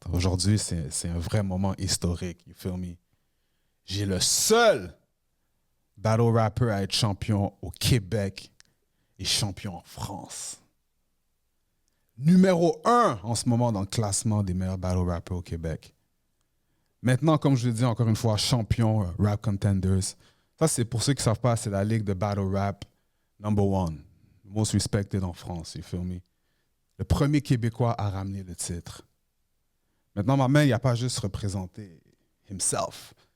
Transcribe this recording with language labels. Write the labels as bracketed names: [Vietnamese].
[French] Aujourd'hui, c'est un vrai moment historique. You feel me? J'ai le seul battle rapper à être champion au Québec et champion en France. Numéro 1 en ce moment dans le classement des meilleurs battle rappers au Québec. Maintenant, comme je l'ai dit encore une fois, champion Rap Contenders. Ça, c'est pour ceux qui ne savent pas, c'est la ligue de battle rap number 1. [English] Most respected en France, you feel me? [French] Le premier Québécois à ramener le titre. Maintenant, ma main, il n'a pas juste représenté himself.